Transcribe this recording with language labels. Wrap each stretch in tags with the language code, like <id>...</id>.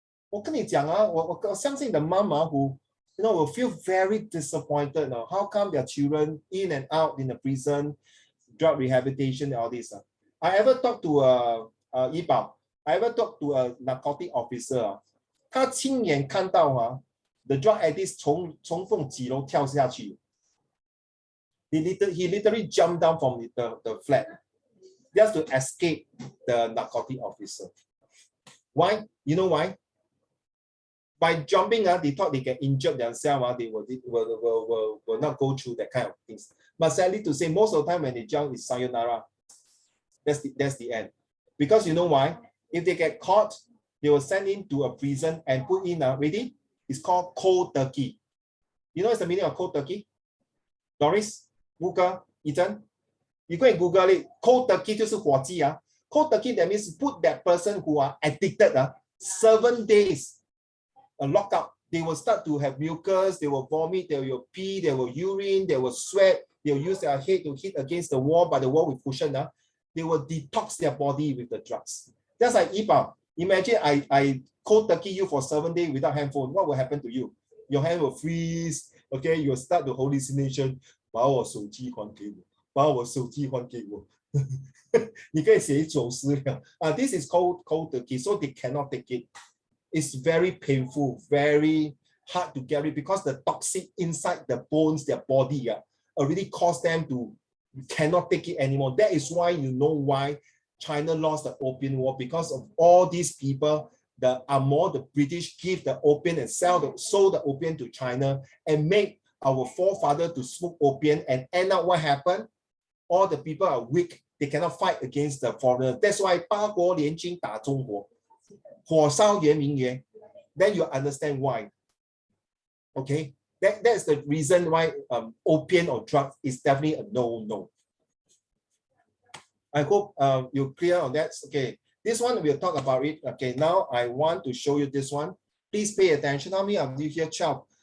<zh>我跟你讲我相信</zh> <en>the mom who will feel very disappointed. How come their children in and out in the prison, drug rehabilitation, and all this. I ever talked to Yi Bao. I ever talked to a narcotic officer.</en> <zh>他亲眼看到啊 ，</zh> <en>the drug addict</en> <zh>从缝几楼跳下去。</zh> <en>He literally jumped down from the flat just to escape the narcotic officer. Why? You know why? By jumping, they thought they can injure themselves. They will not go through that kind of things. But sadly to say, most of the time when they jump, it's sayonara. That's the end. Because you know why? If they get caught, they will send him to a prison and put in ready? It's called cold turkey. You know what's the meaning of cold turkey? Doris, Google, Ethan, you go and Google it.</en> <zh>Cold turkey 就是火鸡啊。</zh> <en>Cold turkey, that means put that person who are addicted 7 days lock up. They will start to have mucus, they will vomit, they will pee, they will urine, they will sweat, they will use their head to hit against the wall, but the wall with cushion. They will detox their body with the drugs. Just like Ipa. Imagine I cold turkey you for 7 days without handphone. What will happen to you? Your hand will freeze. Okay, you will start the hallucination.</en> <zh>把我手机还给我，把我手机还给我。你可以写走失了。</zh> <en>This is cold turkey, so they cannot take it. It's very painful, very hard to get it because the toxic inside the bones, their body already caused them to cannot take it anymore. That is why you know why China lost the Opium War, because of all these people. The British give the opium and sold the opium to China and make our forefathers to smoke opium, and end up what happened? All the people are weak. They cannot fight against the foreigners. That's why</en> <zh>八国联军打中国，火烧圆明园。</zh> <en>Then you understand why. Okay, that's the reason why opium or drugs is definitely a no. I hope you're clear on that. Okay, this one we'll talk about it. Okay, now I want to show you this one. Please pay attention. How many of you here? 12.</en>